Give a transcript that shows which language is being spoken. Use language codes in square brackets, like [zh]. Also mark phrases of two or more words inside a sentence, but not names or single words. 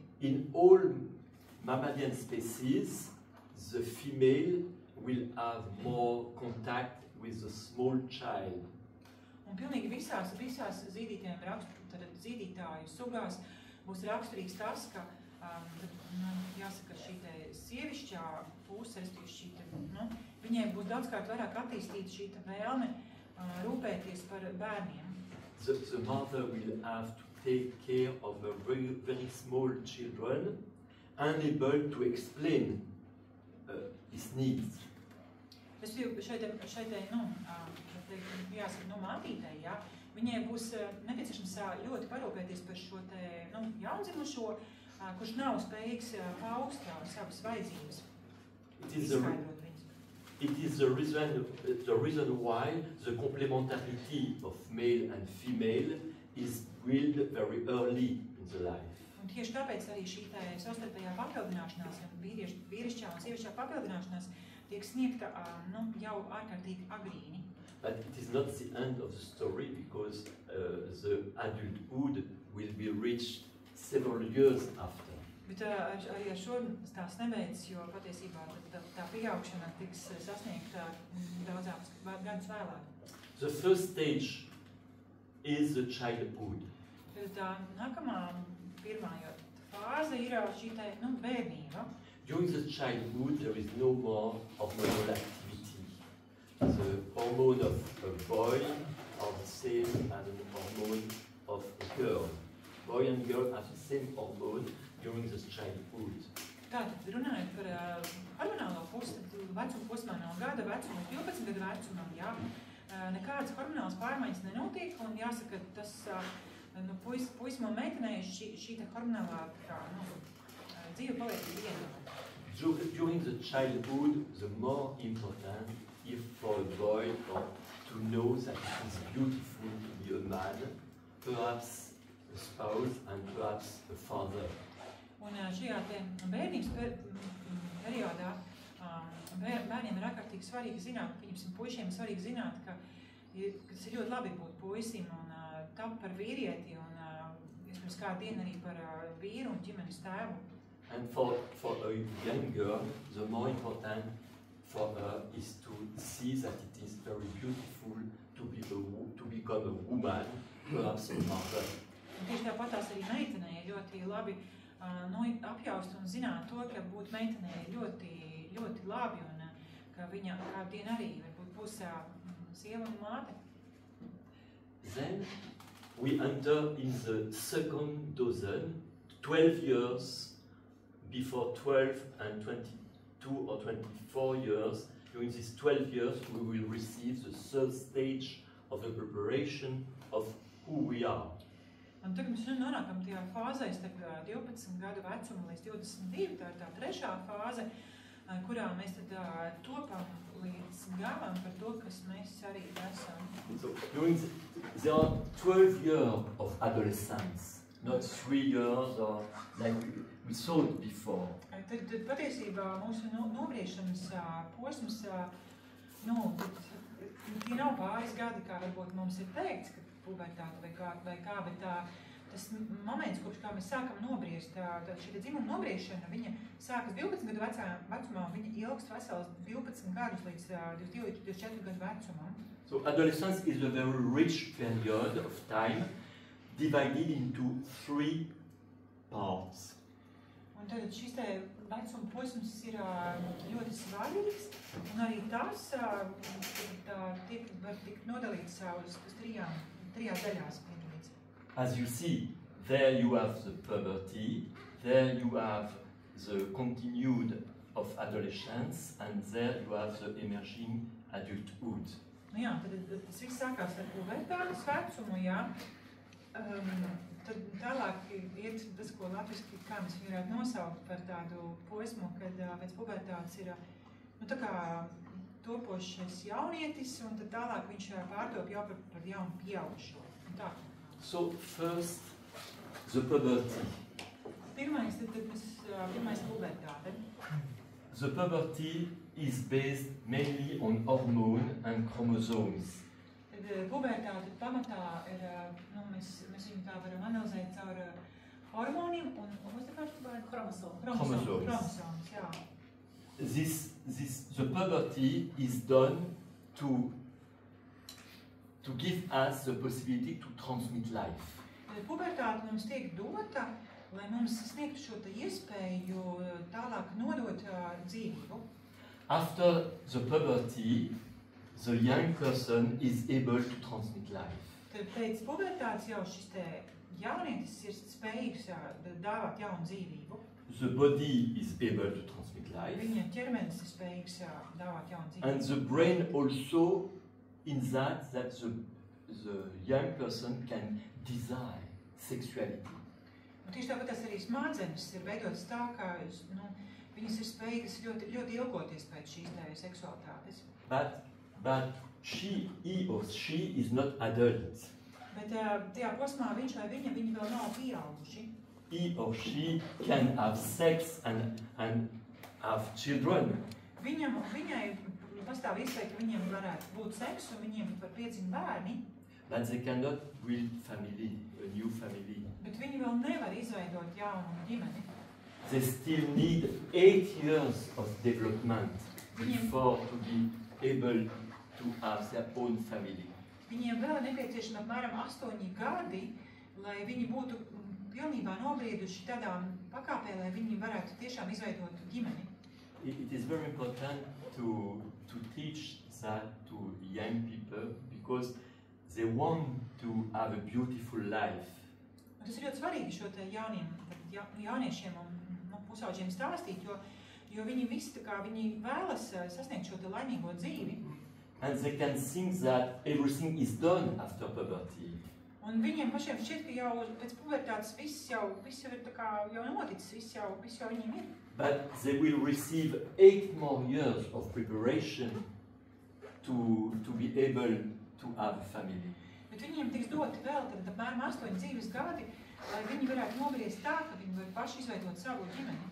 [en] In all mammalian species, the female will have more contact with the small child. [lv] Un pilnīgi visās zīdītāju sugās būs raksturīgs tas, ka jāsaka, šī te sievišķā puse, viņai būs daudzkārt vairāk attīstīta šī te vēlme rūpēties par bērniem. [en] The mother will have to take care of her very, very small children, unable to explain his needs. [lv] Jāsaka, mātītei, jā, viņai būs nepieciešams ļoti parūpēties par šo te, jaundzimušo, kurš nav spējīgs paust savas vajadzības, izskaidrot viņas. [en] It is the reason why the complementarity of male and female is built very early in the life. [lv] Un tieši tāpēc arī šī savstarpējā papildināšanās, vīrišķā un sievišķā papildināšanās tiek sniegta jau ārkārtīgi agrīni. [en] But it is not the end of the story because the adulthood will be reached several years after. [lv] Bet arī ar šo stāsts nebeidzas, jo patiesībā tā pieaugšana tiks sasniegta daudzākus gadus vēlāk. [en] The first stage is the childhood. [lv] Tā nākamā pirmā fāze ir šī bērnība. [en] During the childhood there is no more hormonal activity. The hormone of a boy are the same as the hormone of a girl. Boy and girl have the same hormone during this childhood. [lv] Tātad, runājot par hormonālo pusi, tad vecuma posmā no gada vecuma, 12 gadu vecumam, jā, nekādas hormonālas pārmaiņas nenotiek, un jāsaka, tas puisim un meitenei šī hormonālā dzīve paliek viena. [en] During the childhood, the more important is for a boy to know that it is beautiful to be a man, perhaps a spouse and perhaps a father. [lv] Un šajā bērnības periodā bērniem ir ārkārtīgi svarīgi zināt, puišiem ir svarīgi zināt, ka tas ir ļoti labi būt puisim un tapu par vīrieti un pirms kādu dienu arī par vīru un ģimenes tēvu. [en] And for a young girl, the more important for her is to see that it is very beautiful to become a woman, perhaps a mother. [lv] Un tieši tāpatās arī meitenei ļoti labi apjaust un zināt to, ka būt meitenei ļoti, ļoti labi un ka viņa kādu dienu arī varbūt būs sieva un māte. [en] Then we enter in the second dozen, 12 years before 12 and 22 or 24 years. During these 12 years, we will receive the third stage of the preparation of who we are. [lv] Un tagad mēs nonākam tajā fāzē starp 12 gadu vecumu līdz 22, tā ir tā trešā fāze, kurā mēs tad topam līdz galam par to, kas mēs arī esam. [en] So, there are 12 years of adolescence, not 3 years or like we saw it before. [lv] Tad patiesībā mūsu nobriešanas posms, tie nav pāris gadi, kā varbūt mums ir teikts, ka pubertāte vai kā, bet tas moments, kopš kā mēs sākam nobriest, šī dzimuma nobriešana, viņa sākas 12 gadu vecumā, viņa ilgst vesels 12 gadus līdz 22-24 gadu vecumam. [en] So adolescence is a very rich period of time divided into 3 parts. [lv] Un tad šis te vecuma posms ir ļoti svarīgs, un arī tas var tikt nodalīts uz trijās daļās. [en] As you see, there you have the puberty, there you have the continued of adolescence, and there you have the emerging adulthood. [lv] Nu jā, tad tas viss sākās ar pubertātes vecumu, jā. Tad tālāk iet tas, ko latviski, kā mēs varētu nosaukt par tādu posmu, kad pēc pubertātes ir tā kā topošais jaunietis, un tad tālāk viņš pārtop jau par jaunu pieaugušo. [en] So first, the puberty. [lv] Pirmais pubertāte. [en] The puberty is based mainly on hormone and chromosomes. [lv] Tad pubertāte pamatā ir, mēs viņu tā varam analizēt caur hormoniem un chromosomes, jā. [en] The puberty is done to give us the possibility to transmit life. [lv] Pubertāte mums tiek dota, lai mums sniegtu šo iespēju tālāk nodot dzīvību. [en] After the puberty, the young person is able to transmit life. [lv] Tad pēc pubertātes jau šis te jaunietis ir spējīgs dāvāt jaunu dzīvību. [en] The body is able to transmit life. [lv] Viņa ķermenis ir spējīgs dāvāt jaunu dzīvību. [en] And the brain also in that the young person can desire sexuality. [lv] Un tieši tāpat arī smadzenes ir veidotas tā, ka viņas ir spējīgas ļoti, ļoti ilgoties pēc šīs seksualitātes. [en] But he or she is not adult. [lv] Bet tajā posmā viņš vai viņa vēl nav pieauguši. [en] He or she can have sex and have children. [lv] Viņai pastāv iespēja, ka viņiem varētu būt seks un viņiem var piedzimt bērni. [en] But they cannot build family, a new family. [lv] Bet viņi vēl nevar izveidot jaunu ģimeni. [en] They still need 8 years of development before to be able to have their own family. [lv] Viņiem vēl nepieciešami apmēram 8 gadi, lai viņi būtu pilnībā nobrieduši tādā pakāpē, lai viņi varētu tiešām izveidot ģimeni. [en] It is very important to teach that to young people because they want to have a beautiful life. [lv] Tas ir ļoti svarīgi šo te jauniešiem un pusauģiem stāstīt, jo viņi visi viņi vēlas sasniegt šo te laimīgo dzīvi. [en] And they can think that everything is done after puberty. [lv] Un viņiem pašiem šķiet, ka jau pēc pubertātes viss jau ir jau noticis, viss jau viņiem ir. [en] But they will receive 8 more years of preparation to be able to have a family. [lv] Bet viņiem tiks doti vēl tad apmēram 8 dzīves gadi, lai viņi varētu nobriest tā, ka viņi var paši izveidot savu ģimeni.